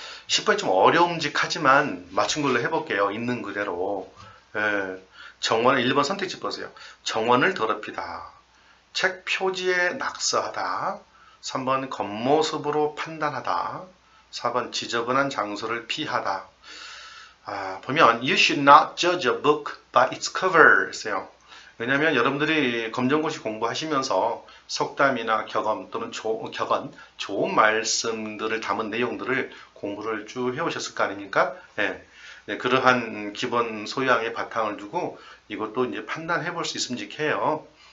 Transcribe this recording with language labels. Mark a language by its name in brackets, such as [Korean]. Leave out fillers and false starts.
[Korean] 10번이 좀 어려움직하지만 맞춘 걸로 해볼게요. 있는 그대로. 정원을 1번 선택지 보세요. 정원을 더럽히다. 책 표지에 낙서하다. 3번 겉모습으로 판단하다. 4번 지저분한 장소를 피하다. 보면 [English] You should not judge a book by its cover. [Korean] 있어요. 왜냐하면 여러분들이 검정고시 공부하시면서 속담이나 격언 또는 좋은 말씀들을 담은 내용들을 공부를 쭉 해오셨을 거 아닙니까? 예. 네, 그러한 기본 소양의 바탕을 두고 이것도 이제 판단해 볼 수 있음직해요.